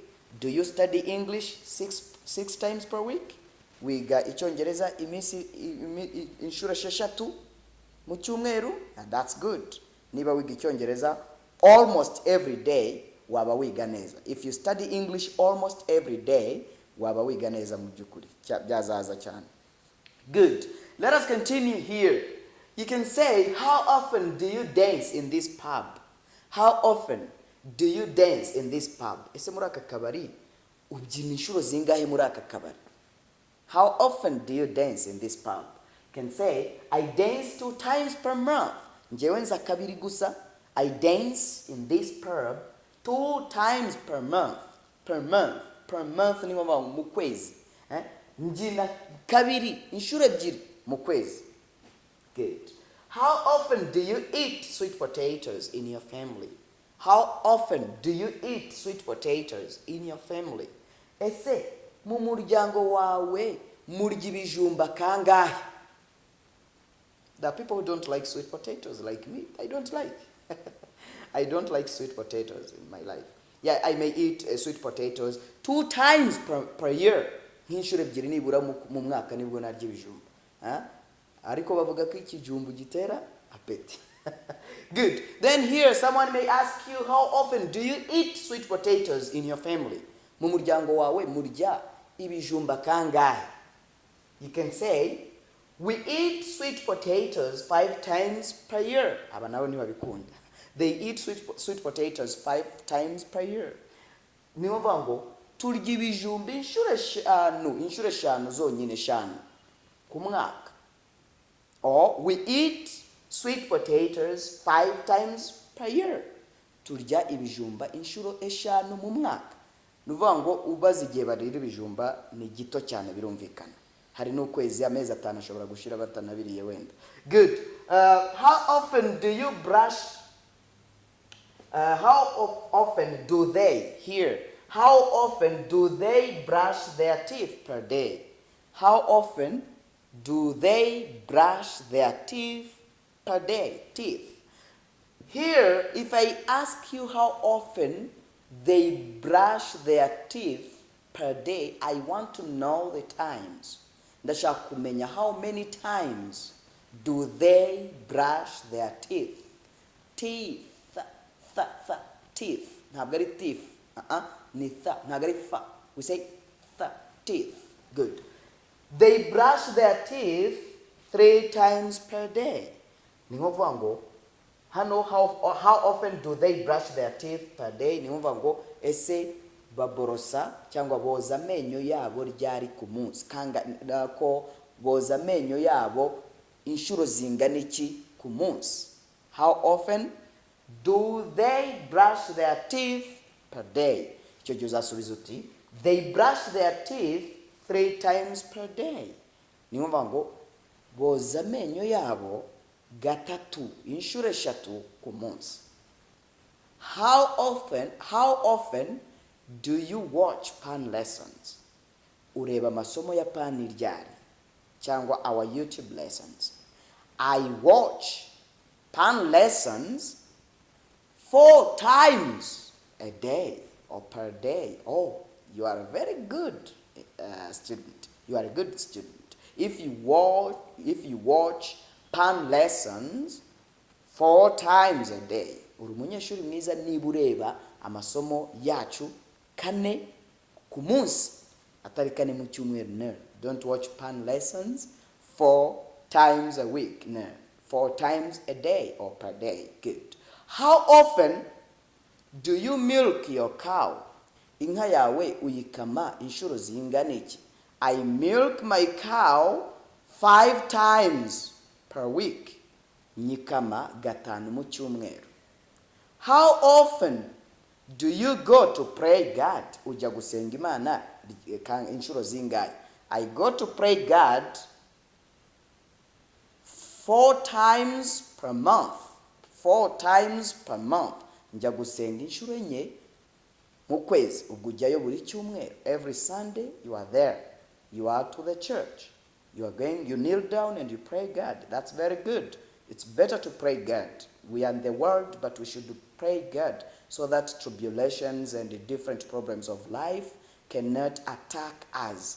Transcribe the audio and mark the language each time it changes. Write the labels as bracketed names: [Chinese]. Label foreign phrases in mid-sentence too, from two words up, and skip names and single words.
[English] Do you study English six times per week? [Kinyarwanda] Wiga Icyongereza inshuro esheshatu mu cyumweru, [English] and that's good. [Kinyarwanda] Niba wiga Icyongereza [English] almost every day, [Kinyarwanda] waba wiga neza. [English] If you study English almost every day, [Kinyarwanda] waba wiga neza mu byukuri. Byazaza cyane. [English] Good. Let us continue here. You can say, how often do you dance in this pub? How often do you dance in this pub? [Kinyarwanda] Ese muri aka kabari ubyina inshuro zingahe muri aka kabari? [English] How often do you dance in this pub? You can say, I dance 2 times per month. [Kinyarwanda] Njyewe nza kabiri gusa. [English] I dance in this pub 2 times per month. Per month. Per month [Kinyarwanda] ni ngombwa mu kwezi. Njina kabiri inshuro ebyiri mu kwezi. [English] Good. How often do you eat sweet potatoes in your family? How often do you eat sweet potatoes in your family? [Kinyarwanda] Ese mu muryango wawe murya ibijumba kangahe? [English] There are people who don't like sweet potatoes like me. I don't like. I don't like sweet potatoes in my life. Yeah, I may eat sweet potatoes 2 times per year. [Kinyarwanda] Nk'inshuro ebyiri nibura mu mwaka nibwo narya ibijumba. Ariko bavuga ko ikijumbu gitera apeti. [English] Good. Then here someone may ask you, how often do you eat sweet potatoes in your family? [Kinyarwanda] Mu muryango wawe murya ibijumba kangahe? [English] You can say, we eat sweet potatoes 5 times per year. [Kinyarwanda] Aba nawe ntibabikunda. [English] They eat sweet potatoes 5 times per year. [Kinyarwanda] Niyo vango turya ibijumba inshuro eshanu zonyine eshanu ku mwaka. [English] Or we eat sweet potatoes 5 times per year. [Kinyarwanda] Turya ibijumba inshuro eshanu mu mwaka. Nuvuga ngo ubaze igihe barira ibijumba ni gito cyane birumvikana. Hari n'ukwezi amezi 5 ashobora gushira batanabiriye wenda. [English] Good. How often do you brush? How often do they here? How often do they brush their teeth per day? How often do they brush their teeth per day? Teeth. Here, if I ask you how often they brush their teeth per day, I want to know the times. [Kinyarwanda] Ndashaka kumenya [English] how many times do they brush their teeth? Teeth. Teeth. [Kinyarwanda] Ntabwo ari teeth. Ni tha. Ntabwo ari fa. [English] We say teeth. Good. They brush their teeth 3 times per day. [Kinyarwanda] Ni ngombwa ngo hano [English] how often do they brush their teeth per day? [Kinyarwanda] Ni ngombwa ngo ese baborosa cyangwa boza amenyo yabo ryari ku munsi kanga ko boza amenyo yabo inshuro zingana iki ku munsi? [English] How often do they brush their teeth per day? [Kinyarwanda] Icyo gihe uzasubiza uti [English] they brush their teeth 3 times per day. [Kinyarwanda] Ni ngombwa ngo boza amenyo yabo gatatu inshuro eshatu ku munsi. [English] How often do you watch pan lessons? [Kinyarwanda] Ureba masomo ya pan ryari cyangwa [English] our YouTube lessons? I watch pan lessons 4 times a day or per day. Oh, you are a very good student. You are a good student. If you watch pan lessons 4 times a day, [Kinyarwanda] uri umunyeshuri mwiza niba ureba amasomo yacu 4 ku munsi atari 4 mu cyumweru. [English] No, don't watch pan lessons 4 times a week. No, 4 times a day or per day. Good. How often do you milk your cow? [Kinyarwanda] Inka yawe uyikama inshuro zingana iki? [English] I milk my cow 5 times per week. [Kinyarwanda] Nyikama gatanu mu cyumweru. [English] How often do you go to pray God? [Kinyarwanda] Ujya gusenga Imana incuro zingahe? [English] I go to pray God 4 times per month. 4 times per month. [Kinyarwanda] Njya gusenga inshuro enye mu kwezi. Ubwo ujyayo buri cyumweru. [English] Every Sunday you are there. You are to the church. You are going, you kneel down and you pray God. That's very good. It's better to pray God. We are in the world, but we should pray God so that tribulations and the different problems of life cannot attack us.